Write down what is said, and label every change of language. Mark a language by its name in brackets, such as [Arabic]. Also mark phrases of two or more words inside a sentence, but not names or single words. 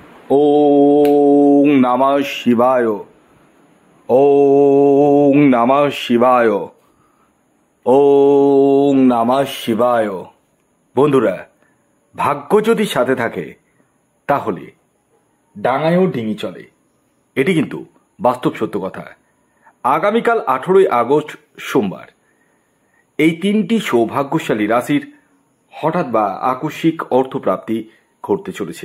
[Sanskrit] ওং নমঃ শিবায়। ওং নমঃ শিবায়। ওং নমঃ শিবায়। [Bangla] বন্ধুরা, ভাগ্য যদি সাথে থাকে তাহলে ডাঙায়ও ডিঙি চলে, এটি কিন্তু বাস্তব সত্য কথা। আগামীকাল 18ই আগস্ট সোমবার এই তিনটি সৌভাগ্যশালী রাশির হঠাৎ বা আকস্মিক অর্থপ্রাপ্তি ঘটতে চলেছে।